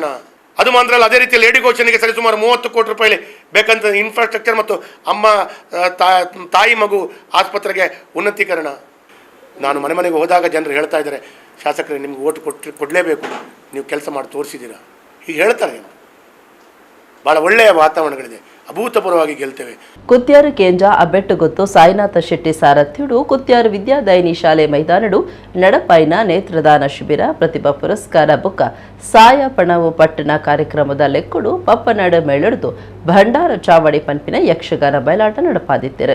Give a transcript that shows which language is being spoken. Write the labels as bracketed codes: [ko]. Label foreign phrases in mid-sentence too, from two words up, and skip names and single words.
[kn] ಅದು ಮಾತ್ರ ಅಲ್ಲ, ಅದೇ ರೀತಿ ಲೇಡಿ ಗೋಷನ್ಗೆ ಸರಿಸುಮಾರು 30 ಕೋಟಿ ರೂಪಾಯಿ ಬೇಕಂತ ಇನ್ಫ್ರಾಸ್ಟ್ರಕ್ಚರ್ ಮತ್ತು ಅಮ್ಮ ತಾಯಿ ಮಗು ಆಸ್ಪತ್ರೆಗೆ ಉನ್ನತೀಕರಣ. ನಾನು ಮನೆಗೆ ಹೋದಾಗ ಜನರು ಹೇಳ್ತಾ ಇದ್ದಾರೆ, ಶಾಸಕರೇ ನಿಮ್ಗೆ ಓಟ್ ಕೊಡಲೇಬೇಕು, ನೀವು ಕೆಲಸ ಮಾಡಿ ತೋರಿಸಿದ್ದೀರಾ ಹೀಗೆ ಹೇಳ್ತಾರೆ. ಭಾಳ ಒಳ್ಳೆಯ ವಾತಾವರಣಗಳಿದೆ, ಅಭೂತಪೂರ್ವವಾಗಿ ಗೆಲ್ತೇವೆ. [tcy] ಕುತ್ಯಾರು ಕೇಂದ್ರ ಅಬ್ಬೆಟ್ಟು ಗೊತ್ತು ಸಾಯಿನಾಥ ಶೆಟ್ಟಿ ಸಾರಥ್ಯುಡು ಕುತ್ಯಾರು ವಿದ್ಯಾದಾಯಿನಿ ಶಾಲೆ ಮೈದಾನಡು ನಡಪಾಯಿನ ನೇತ್ರದಾನ ಶಿಬಿರ ಪ್ರತಿಭಾ ಪುರಸ್ಕಾರ ಬುಕ್ಕ ಸಾಯ ಪಣವು ಪಟ್ಟಣ ಕಾರ್ಯಕ್ರಮದ ಲೆಕ್ಕುಡು ಪಪ್ಪನಾಡು ಮೇಳಡ್ದು ಭಂಡಾರ ಚಾವಡಿ ಪಂಪಿನ ಯಕ್ಷಗಾನ ಬಯಲಾಟ ನಡಪಾದಿತ್ತರು.